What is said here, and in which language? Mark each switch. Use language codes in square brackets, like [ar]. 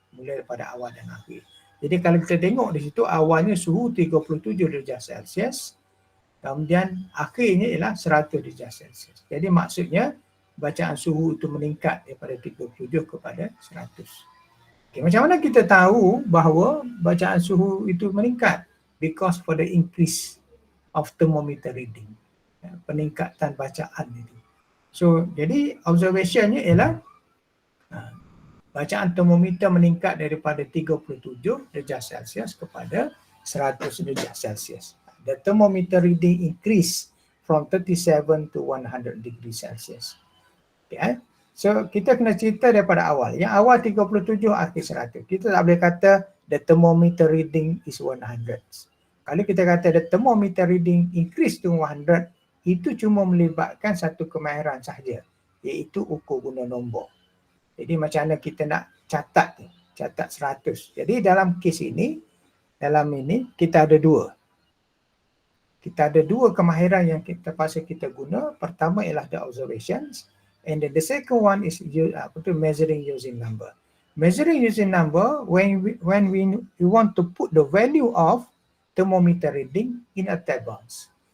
[ms] Mula daripada awal dan akhir. Jadi kalau kita tengok di situ, awalnya suhu 37 darjah Celsius, kemudian akhirnya ialah 100 darjah Celsius. Jadi maksudnya bacaan suhu itu meningkat daripada 37 kepada 100. Okay, macam mana kita tahu bahawa bacaan suhu itu meningkat? [en] Because for the increase of thermometer reading. [ms] Peningkatan bacaan itu. So, jadi observationnya ialah bacaan termometer meningkat daripada 37 darjah Celsius kepada 100 darjah Celsius. [en] The thermometer reading increase from 37 to 100 degrees Celsius. Okay. [ms] So kita kena cerita daripada awal. Yang awal 37, akhir 100. Kita tak boleh kata the thermometer reading is 100. Kalau kita kata the thermometer reading increase to 100, itu cuma melibatkan satu kemahiran sahaja, iaitu ukur guna nombor. Jadi macam mana kita nak catat 100. Jadi dalam kes ini, kita ada dua. Kita ada dua kemahiran yang kita pasal kita guna. Pertama ialah the observations. [en] And then the second one is measuring using number. Measuring using number, when we want to put the value of thermometer reading in a tables.